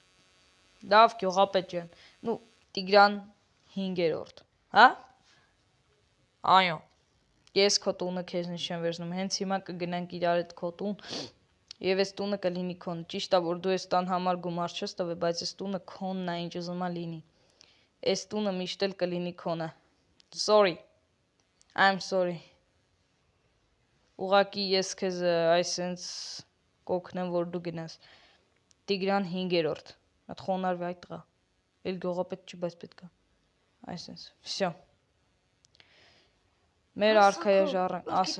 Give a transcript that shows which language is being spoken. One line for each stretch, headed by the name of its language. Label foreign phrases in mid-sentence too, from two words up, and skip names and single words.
Armenian: լավ գյուղապետ ջան, նու Տիգրան 5-րդ, հա, Այո։ ես քո տունը քեզնից չեմ վերցնում, հենց հիմա կգնանք իրար հետ քո տուն, և այս տունը կլինի քոնը, ճիշտ է, որ դու այս տան համար գումար չես տվել, բայց այս տունը քոնն է, ինչ ուզում ա լինի, այս տունը միշտ էլ կլինի քոնը,
English: sorry, I'm sorry,
Armenian: ուղղակի ես քեզ այսենց կօգնեմ, որ դու գնաս, Տիգրան 5-րդ, հատ խոնարհվի այ տղա, էլ գյուղապետ չի, բայց պետք է, այսենց, всё, մեր արքայի ժառանգ, ասա,